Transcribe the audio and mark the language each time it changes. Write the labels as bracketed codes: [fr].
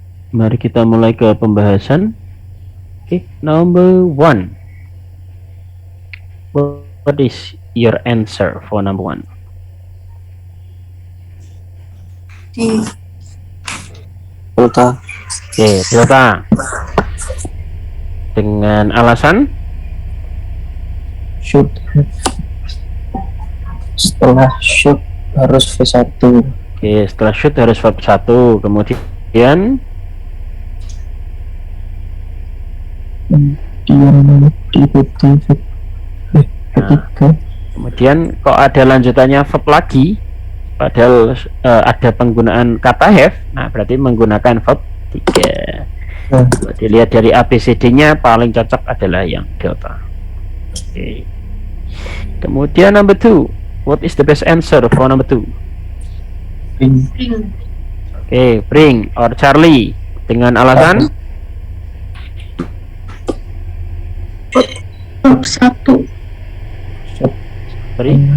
[id] Mari kita mulai ke pembahasan. [en] Oke, number 1. What is your answer for number 1? Delta. [id] Oke, delta. Dengan alasan? [en] Should have. [id] Setelah should harus V1. Oke, setelah should harus verb 1. Kemudian diikuti ketiga. Kemudian kok ada lanjutannya verb lagi, padahal ada penggunaan kata have. Nah, berarti menggunakan verb 3. Kalau dilihat dari ABCD-nya paling cocok adalah yang delta. Oke. Kemudian number 2. [en] What is the best answer for number 2? [id] Oke, bring or Charlie dengan alasan [en] Verb 1. sorry,